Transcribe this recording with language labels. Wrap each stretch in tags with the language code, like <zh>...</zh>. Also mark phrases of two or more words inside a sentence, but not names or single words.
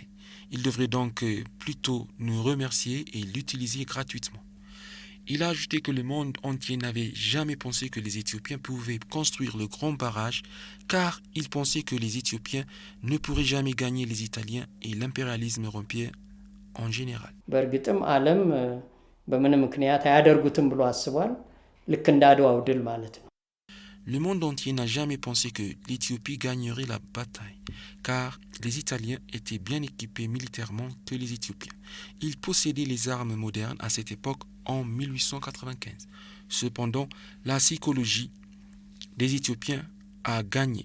<fr>Il devrait donc plutôt nous remercier et l'utiliser gratuitement. Il a ajouté que le monde entier n'avait jamais pensé que les Éthiopiens pouvaient construire le grand barrage car ils pensaient que les Éthiopiens ne pourraient jamais gagner les Italiens et l'impérialisme européen en général.</fr> <am>በእርግጥም ዓለም በምን ምክንያት አያደርጉትም ብሎ አስቧል። ልክ እንደ አድዋው ድል ማለት ነው።</am> <fr>Le monde entier n'a jamais pensé que l'Éthiopie gagnerait la bataille, car les Italiens étaient bien équipés militairement que les Éthiopiens. Ils possédaient les armes modernes à cette époque en 1895. Cependant, la psychologie des Éthiopiens a gagné.</fr>